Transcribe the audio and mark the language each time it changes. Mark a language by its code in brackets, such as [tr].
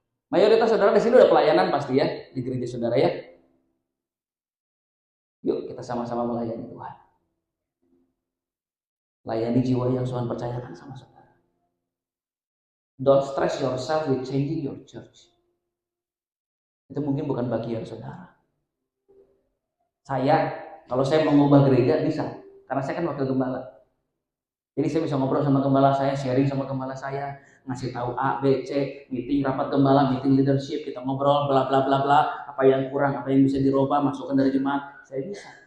[id] Mayoritas saudara di sini udah pelayanan pasti ya di gereja saudara ya. Yuk kita sama-sama melayani Tuhan. Layani jiwa yang Tuhan percayakan sama saudara. [en] Don't stress yourself with changing your church. [id] Itu mungkin bukan bagian saudara. Kalau saya mengubah gereja bisa, karena saya kan wakil gembala. Jadi saya bisa ngobrol sama gembala saya, sharing sama gembala saya, ngasih tahu A, B, C, meeting rapat gembala, meeting leadership, kita ngobrol bla bla bla bla, apa yang kurang, apa yang bisa dirubah, masukkan dari jemaat, saya bisa.